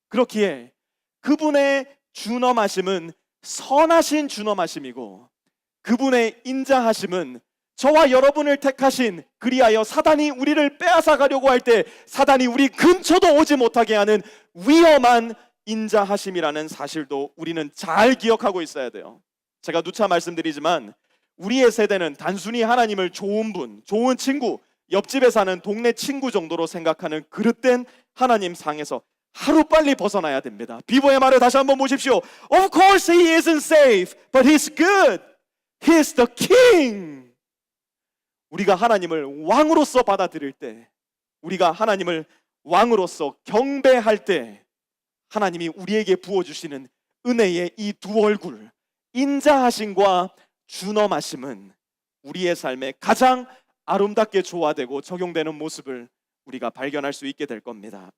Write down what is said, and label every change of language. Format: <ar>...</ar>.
<ko>그렇기에 그분의 준엄하심은 선하신 준엄하심이고, 그분의 인자하심은 저와 여러분을 택하신, 그리하여 사단이 우리를 빼앗아 가려고 할 때 사단이 우리 근처도 오지 못하게 하는 위험한 인자하심이라는 사실도 우리는 잘 기억하고 있어야 돼요. 제가 누차 말씀드리지만 우리의 세대는 단순히 하나님을 좋은 분, 좋은 친구, 옆집에 사는 동네 친구 정도로 생각하는 그릇된 하나님 상에서 하루빨리 벗어나야 됩니다. 비보의 말을 다시 한번 보십시오.</ko> <en>Of course he isn't safe, but he's good. He's the king.</en> <ko>우리가 하나님을 왕으로서 받아들일 때, 우리가 하나님을 왕으로서 경배할 때, 하나님이 우리에게 부어주시는 은혜의 이 두 얼굴, 인자하심과 준엄하심은 우리의 삶에 가장 아름답게 조화되고 적용되는 모습을 우리가 발견할 수 있게 될 겁니다.</ko>